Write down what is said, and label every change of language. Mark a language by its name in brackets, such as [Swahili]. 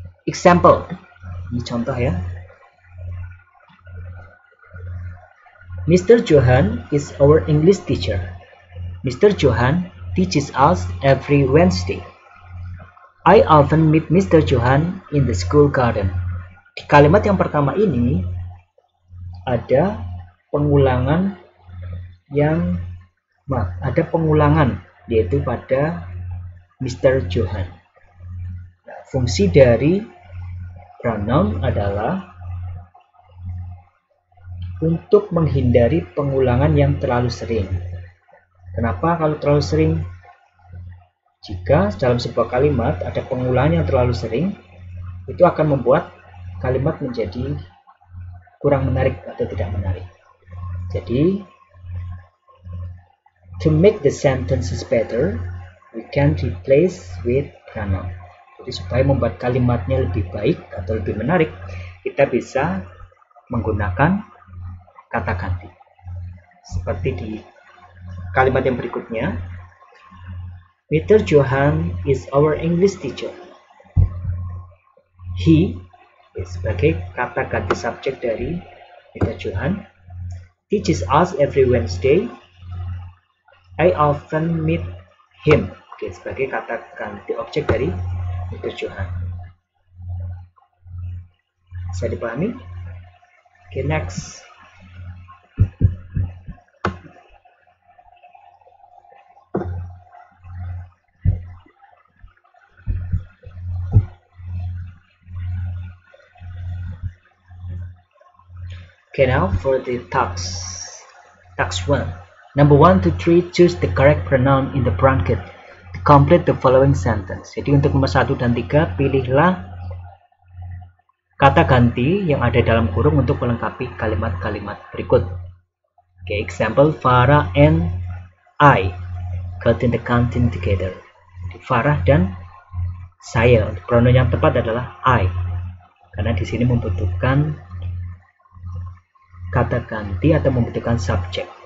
[Indonesian] Example, ini contoh ya. [English] Mr. Johan is our English teacher. Mr. Johan teaches us every Wednesday. I often meet Mr. Johan in the school garden. [Indonesian] Di kalimat yang pertama ini ada pengulangan yaitu pada Mr. Johan. Nah, fungsi dari pronoun adalah untuk menghindari pengulangan yang terlalu sering. Kenapa kalau terlalu sering? Jika dalam sebuah kalimat ada pengulangan yang terlalu sering, itu akan membuat kalimat menjadi kurang menarik atau tidak menarik. [English] Jadi, to make the sentences better, we can replace with pronoun. [Indonesian] Jadi supaya membuat kalimatnya lebih baik atau lebih menarik, kita bisa menggunakan kata ganti. Seperti di kalimat yang berikutnya, Mr. [English] Johan is our English teacher. [Indonesian] He sebagai kata ganti subjek dari Mr. [English] Johan teaches us every Wednesday. I often meet him. [Indonesian] Sebagai kata ganti objek dari Mr. Johan. Bisa dipahami? Next. [English] Okay, now for the task 1. Number 1 to 3, choose the correct pronoun in the bracket to complete the following sentence. [Indonesian] Jadi untuk nomor 1 dan 3, pilihlah kata ganti yang ada dalam kurung untuk melengkapi kalimat-kalimat berikut. [English] Okay, example, Farah and I got in the canteen together. [Indonesian] Farah dan saya. Pronoun yang tepat adalah I, karena di sini membutuhkan kata ganti atau membutuhkan subjek.